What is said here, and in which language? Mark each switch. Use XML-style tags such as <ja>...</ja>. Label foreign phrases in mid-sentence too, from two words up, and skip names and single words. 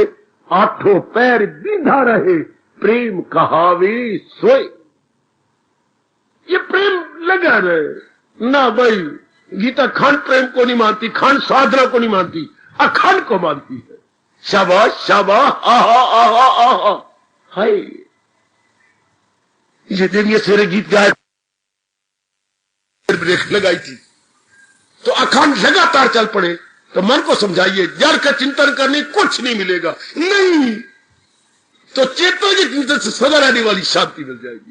<hi>8 पैर बीधा रहे, प्रेम कहावे सोए। ये प्रेम लगा रहे ना भाई, गीता खंड प्रेम को नहीं मानती, खंड साधना को नहीं मानती, अखंड को मानती है। शाबाश शाबाश, आहा आहा आहा, हाय। ये देखिए सवेरे गीत गाए, ब्रेक लगाई थी तो अखंड लगातार चल पड़े। तो मन को समझाइए, जड़ का चिंतन करने कुछ नहीं मिलेगा, नहीं तो चेतन के चिंतन से सदा रहने वाली शांति मिल जाएगी।</hi>